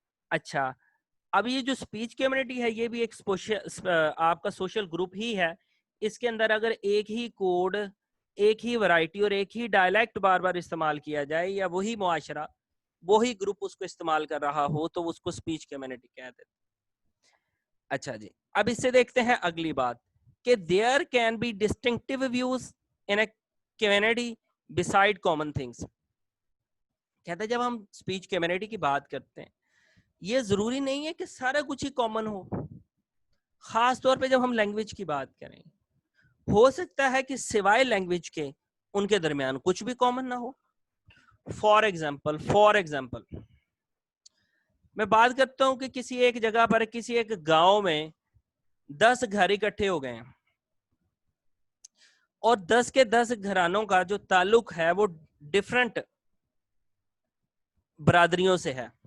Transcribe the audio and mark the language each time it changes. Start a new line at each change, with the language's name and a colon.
Urdu: اچھا, اب یہ جو اسپیچ کمیونٹی ہے یہ بھی ایک آپ کا سوشل گروپ ہی ہے. اس کے اندر اگر ایک ہی کوڈ, ایک ہی ورائٹی اور ایک ہی ڈائلیکٹ بار بار استعمال کیا جائے, یا وہی معاشرہ, وہی گروپ اس کو استعمال کر رہا ہو, تو اس کو اسپیچ کمیونٹی کہہ دیتے. اچھا جی, اب اس سے دیکھتے ہیں اگلی بات کہ
English: there can be distinctive views in a community beside common things.
Urdu: کہتے ہیں جب ہم اسپیچ کمیونٹی کی بات کرتے ہیں, یہ ضروری نہیں ہے کہ سارا کچھ ہی کامن ہو. خاص طور پہ جب ہم لینگویج کی بات کریں, ہو سکتا ہے کہ سوائے لینگویج کے ان کے درمیان کچھ بھی کامن نہ ہو. فار ایگزامپل میں بات کرتا ہوں کہ کسی ایک جگہ پر, کسی ایک گاؤں میں 10 گھر اکٹھے ہو گئے ہیں, اور 10 کے 10 گھرانوں کا جو تعلق ہے وہ ڈفرنٹ برادریوں سے ہے.